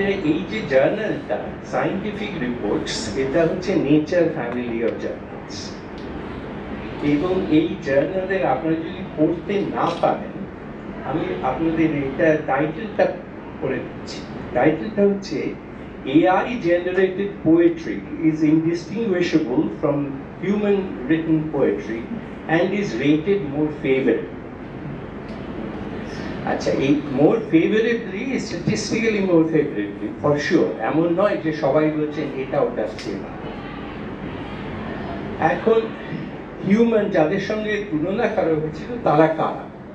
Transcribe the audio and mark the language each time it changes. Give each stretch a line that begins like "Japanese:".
Bangla: এই যে জার্নালটা scientific reports, এটা হচ্ছে নেচার ফ্যামিলি অফ জার্নালস, এবং এই জার্নালের আপনারা যদি পড়তে না পারেন, আমি আপনাদের এটা টাইটেলটা পড়ে দিচ্ছি। টাইটেলটা হচ্ছে
English: AI generated poetry is indistinguishable from human written poetry and is rated more favorably.
Bangla: আচ্ছা, এই
English: more favorably, statistically more favorably for sure,
Bangla: এমন নয় যে সবাই বলছেন এটা ওটার চেয়ে না। এখন হিউম্যান যাদের সঙ্গে তুলনা করা হয়েছিল তারা কারা?